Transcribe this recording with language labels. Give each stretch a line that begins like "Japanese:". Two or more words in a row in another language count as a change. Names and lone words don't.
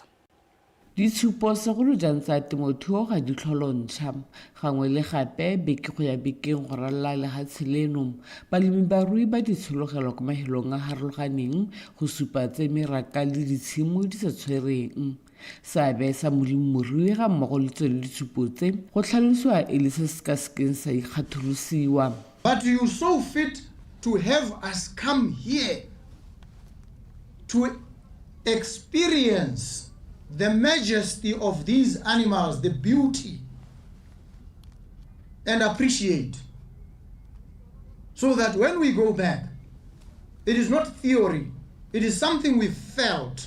Tswana: Ditshupo segolo jang tsa temothuo ga di tlholontšha gangwe le gape beke go ya bekeng go ralala lehatshe leno balemibarui ba ditshologelo kwa mahelong a harologaneng go supa tse meraka le ditshimo di sa tshwereng. Seabe sa molemirui ga mmogo le tsone ditshupo tse go tlhalosiwa e le se se ka sekeng sa ikgatholosiwa.
English: But you so fit to have us come here to experience the majesty of these animals, the beauty, and appreciate. So that when we go back, it is not theory, it is something we felt.